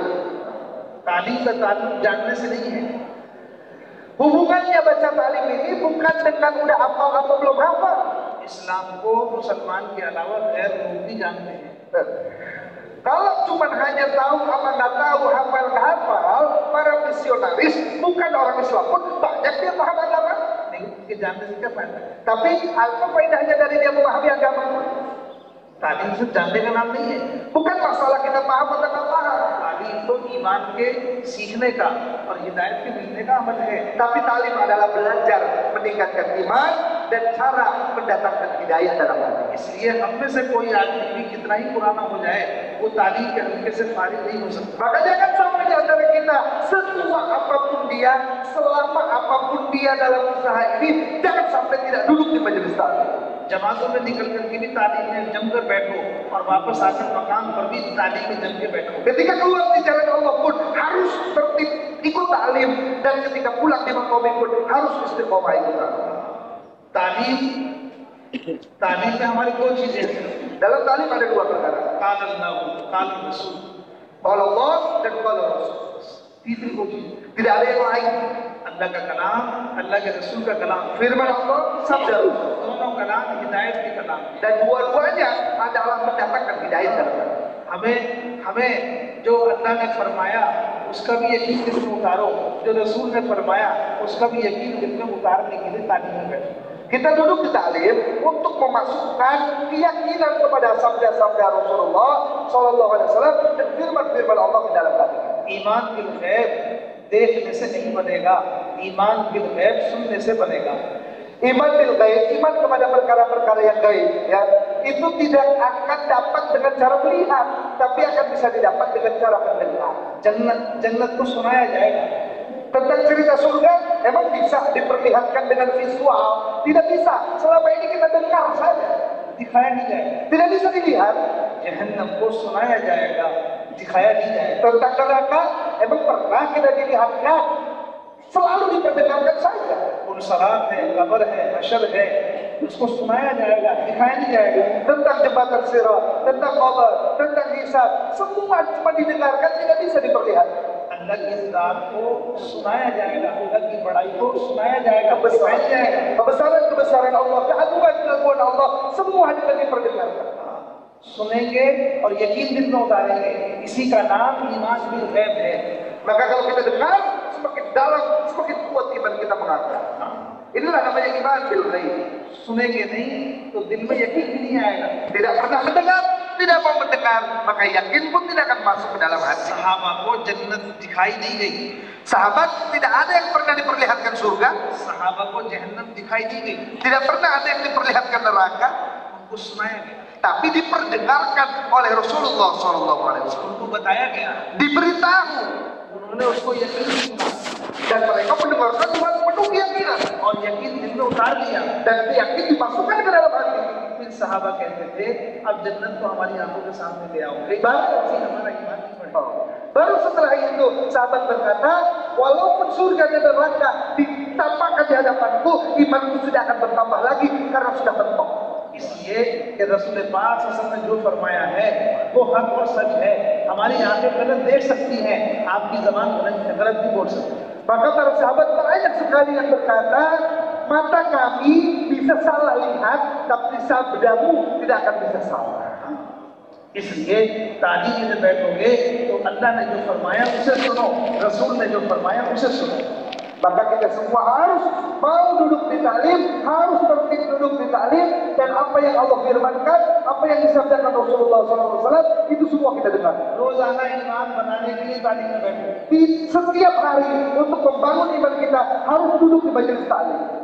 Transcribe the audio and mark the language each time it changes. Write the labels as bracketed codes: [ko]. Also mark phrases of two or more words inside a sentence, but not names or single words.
[hi] तालीम का ताल्लुक जानने से नहीं है। [id] Hubungannya baca taklim ini bukan dengan udah hafal atau belum hafal. [hi] इस्लाम को मुसलमान के अलावा गैर लोग भी जानते हैं। [id] Kalau cuma hanya tahu apa nggak tahu, hafal nggak hafal, para misionaris bukan orang Islam pun banyak dia paham agama. [hi] नहीं, उनके जानने से क्या फायदा है? [id] Tapi apa faedahnya dari dia memahami agama? [hi] तालीम सिर्फ जानने का नाम नहीं है। [id] Bukan masalah kita paham atau nggak paham. [hi] तालीम तो ईमान के सीखने का और हिदायत के मिलने का अमल है। [id] Tapi talim adalah belajar meningkatkan iman dan cara mendatangkan hidayah dalam hati. [hi] इसलिए हम में से कोई आदमी भी कितना ही पुराना हो जाए वो तालीम के हल्के से फारिग नहीं हो सकता। [id] Maka jangan sampai di antara kita setua apapun dia, selama apapun dia dalam usaha ini, jangan sampai tidak duduk di majelis taklim. [hi] जमातों में निकल करके भी तालीम में जमकर बैठो और वापस आकर मकाम पर भी तालीम में जम के बैठो। [id] Ketika keluar di jalan Allah pun harus tertib ikut taklim, dan ketika pulang di maqam pun harus istiqomah ikut taklim. [hi] तालीम में हमारी दो चीजें हैं। [id] Dalam taklim ada 2 perkara. [ar] قال الله قال رسول. قال الله [id] dan [ar] قال رسول. [hi] तीसरी कोई चीज [id] Tidak ada yang lain. [hi] अल्लाह का कलाम, अल्लाह के रसूल का कलाम, [id] Firman Allah, sabda Rasul. [hi] दोनों को कलाम हिदायत के कलाम है। [id] Dan dua-duanya adalah mendatangkan hidayah dalam hati. [hi] हमें जो अल्लाह ने फरमाया उसका भी यकीन दिल में उतारो, जो रसूल ने फरमाया उसका भी यकीन दिल में उतारने के लिए तालीम में बैठो। [id] Kita duduk di taklim untuk memasukkan keyakinan kepada sabda-sabda Rasulullah [ar] صلى الله عليه وسلم [id] dan firman-firman Allah ke dalam hati. [hi] ईमान [ar] بالغيب [hi] देखने से नहीं बनेगा, ईमान [ar] بالغيब [hi] सुनने से बनेगा। [ar] إيمان بالغيب, [id] iman kepada perkara-perkara yang gaib, ya, itu tidak akan dapat dengan cara melihat, tapi akan bisa didapat dengan cara mendengar. [hi] जन्नत को सुनाया जाएगा, [id] Tentang cerita surga, emang bisa diperlihatkan dengan visual? Tidak bisa. Selama ini kita dengar saja. [hi] दिखाया नहीं जाएगा। [id] Tidak bisa dilihat. [hi] जहन्नम को सुनाया जाएगा, दिखाया नहीं जाएगा। [id] Tentang neraka, emang pernah kita dilihatkan? Selalu diperdengarkan saja. [hi] पुरसरात है, कब्र है, हशर है, उसको सुनाया जाएगा, दिखाया नहीं जाएगा। [id] Tentang jembatan sirat, tentang qabr, tentang hisab, semua cuma didengarkan, tidak bisa diperlihatkan. [hi] अल्लाह की ज़ात को सुनाया जाएगा, अल्लाह की बड़ाई को सुनाया जाएगा, दिखाया जाएगा। [id] Kebesaran-kebesaran Allah, keagungan-keagungan Allah, semua hanya diperdengarkan. [hi] सुनेंगे और यकीन दिल में उतारेंगे, इसी का नाम ईमान [ar] بالغيب [hi] है। [id] Maka kalau kita dengar, semakin dalam, semakin kuat iman kita mengangkat. Inilah namanya [ar] إيمان بالغيب. [hi] सुनेंगे नहीं तो दिल में यकीन भी नहीं आएगा। [id] Tidak pernah mendengar, tidak mau mendengar, maka yakin pun tidak akan masuk ke dalam hati. [hi] सहाबा को जन्नत दिखाई नहीं गई, [id] Sahabat tidak ada yang pernah diperlihatkan surga, [hi] सहाबा को जहन्नम दिखाई नहीं गई, [id] tidak pernah ada yang diperlihatkan neraka, [hi] उनको सुनाया गया, [id] tapi diperdengarkan oleh Rasulullah SAW. [hi] उनको बताया गया, [id] Diberitahu [hi] उन्होंने उसको यकीन सुना [id] dan mereka mendengarkan dengan penuh keyakinan [hi] और यकीन दिल में उतार लिया। [id] dan yakin dimasukkan ke dalam hati. [hi] फिर सहाबा कहते थे अब जन्नत तो हमारी आंखों के सामने ले आओ, हमारा ईमान नहीं बढ़ेगा। [id] Baru setelah itu sahabat berkata, walaupun surga dan neraka ditampakkan di hadapanku, imanku sudah akan bertambah lagi karena sudah mentok. [hi] इसलिए कि रसूल पाक [ar] صلى الله عليه وسلم [hi] ने जो फरमाया है वो हक और सच है। हमारी आंखें गलत देख सकती हैं, आपकी जबान गलत भी बोल सकती है। [id] Maka para sahabat banyak sekali yang berkata, mata kami bisa salah lihat, tapi sabdamu tidak akan bisa salah. [hi] इसलिए तालीम में बैठोगे तो अल्लाह ने जो फरमाया उसे सुनो, रसूल ने जो फरमाया उसे सुनो। [id] Maka kita semua harus mau duduk di taklim, harus tertib duduk di taklim, dan apa yang Allah firmankan, apa yang disabdakan Rasulullah SAW, itu semua kita dengar. [hi] रोजाना ईमान बनाने के लिए तालीम में बैठो। [id] Di setiap hari untuk membangun iman kita harus duduk di majelis taklim.